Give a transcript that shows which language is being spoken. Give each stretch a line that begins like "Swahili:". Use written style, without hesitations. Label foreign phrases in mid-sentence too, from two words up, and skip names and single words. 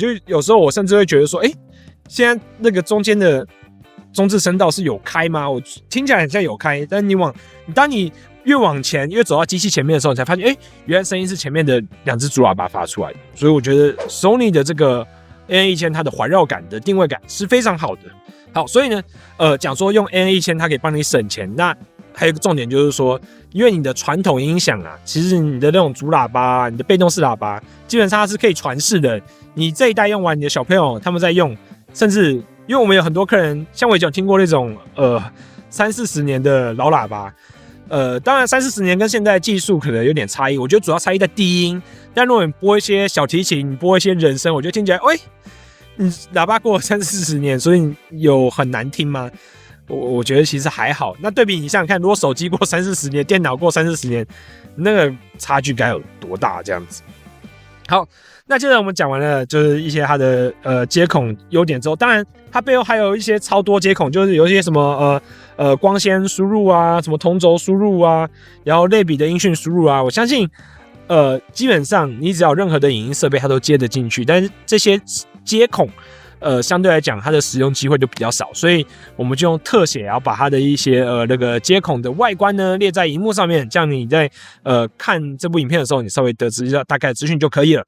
Chinese: 就是有時候我甚至會覺得說，現在那個中間的中置聲道是有開嗎？我聽起來很像有開，但當你越往前，越走到機器前面的時候，你才發現，原來聲音是前面的2隻主喇叭發出來的。所以我覺得 Sony 的這個 AN1000 它的環繞感的定位感是非常好的。好，所以呢，講說用 AN1000 它可以幫你省錢。那還有一個重點就是說，因為你的傳統音響啊，其實你的那種主喇叭、你的被動式喇叭，基本上它是可以傳世的。你這一代用完，你的小朋友他們在用，甚至因為我們有很多客人，像我以前有聽過那種30-40年的老喇叭。當然30-40年跟現在的技術可能有點差異，我覺得主要差異在低音。但如果你播一些小提琴，你播一些人聲，我覺得聽起來，你喇叭過了30-40年，所以有很難聽嗎？我覺得其實還好。那对比你想想看，如果手機過30-40年，電腦過30-40年，那個差距該有多大？這樣子。好，那接着我們講完了，就是一些它的接孔優點之後，當然它背後還有一些超多接孔，就是有一些什麼光纖輸入啊，什麼同軸輸入啊，然後類比的音訊輸入啊，我相信基本上你只要有任何的影音設備它都接得進去，但是這些接孔相對來講它的使用機會就比較少，所以我們就用特寫，然後把它的一些那個接孔的外觀呢列在熒幕上面，這樣你在看這部影片的時候，你稍微得知一下大概資訊就可以了。